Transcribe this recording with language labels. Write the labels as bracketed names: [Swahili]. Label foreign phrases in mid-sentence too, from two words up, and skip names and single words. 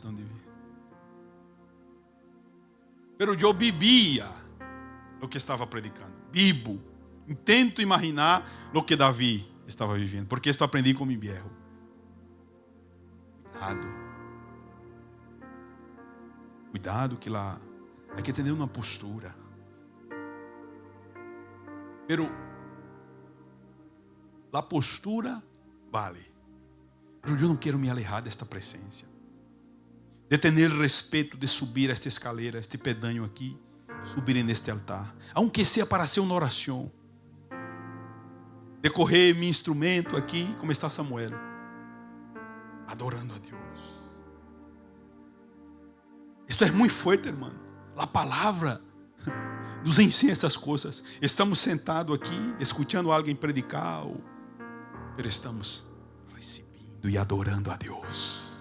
[Portuguese] Onde Pero eu bebia o que estava predicando. Bibo. Tento imaginar o que Davi estava vivendo, porque isto aprendi com meu viejo. [Spanish] Cuidado. Cuidado que lá hay que tener una postura. Pero la postura vale. Pero yo no quiero me alejar de esta presencia. De tener respeto de subir esta escalera, este pedaño aqui, subir neste altar. Aunque sea para hacer [Portuguese] uma oração. De correr meu instrumento aqui, como está Samuel. Adorando a Deus. Isto é muito forte, irmão. A palavra nos ensina estas coisas. Estamos sentados aqui, escutando alguém predicar, mas estamos recebendo e adorando a Deus.